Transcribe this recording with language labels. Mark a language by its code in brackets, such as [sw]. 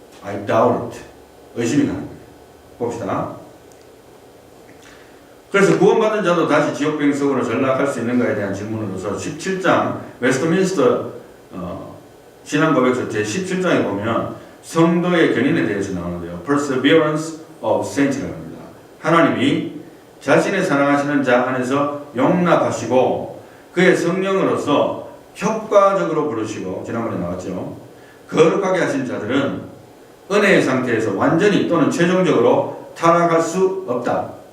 [en] I doubt it. [ko] 의심이 가는 거예요. 봅시다. 그래서 구원받은 자도 다시 지옥 백성으로 전락할 수 있는가에 대한 질문으로서 17장 웨스트민스터 신앙고백서 제17장에 보면 성도의 견인에 대해서 나오는데요. [en] Perseverance of Saints [ko] 라고 합니다. 하나님이 자신의 사랑하시는 자 안에서 용납하시고 그의 성령으로서 효과적으로 부르시고 지난번에 나왔죠. 거룩하게 하신 자들은 은혜의 상태에서 완전히 또는 최종적으로 타락할 수 없다.